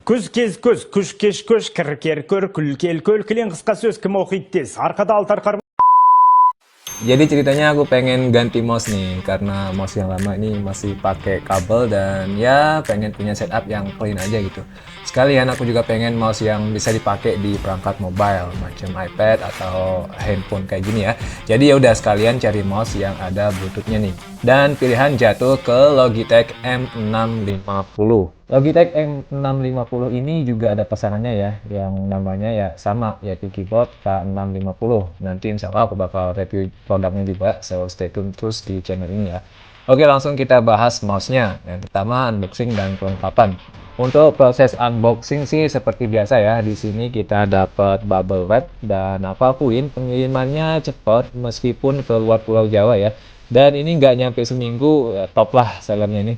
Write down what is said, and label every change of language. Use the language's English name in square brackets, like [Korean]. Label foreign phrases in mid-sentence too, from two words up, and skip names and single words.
[Kazakh] Көз кез көз, күш кеш көш, кір кер көр, күл кел көл, кілең қысқа сөз кім оқиды тез, арқада алтарқар. [Indonesian] Jadi ceritanya aku pengen ganti mouse nih karena mouse yang lama ini masih pakai kabel dan ya pengen punya setup yang clean aja gitu. Sekalian aku juga pengen mouse yang bisa dipakai di perangkat mobile macam iPad atau handphone kayak gini ya. Jadi ya udah sekalian cari mouse yang ada Bluetoothnya nih. Dan pilihan jatuh ke Logitech M650. Logitech M650 ini juga ada pesanannya ya, yang namanya ya sama, yaitu keyboard K650. Nanti [Arabic] إن شاء الله [Indonesian] aku bakal review produknya juga, [English] so stay tune [Indonesian] terus di channel ini ya. Oke, langsung kita bahas mouse-nya. Yang pertama, unboxing dan kelengkapan. Untuk proses unboxing sih seperti biasa ya, di sini kita dapat [English] bubble wrap [Indonesian] dan aku akuin pengirimannya cepat meskipun ke luar Pulau Jawa ya. Dan ini nggak nyampe seminggu, top lah sellernya ini.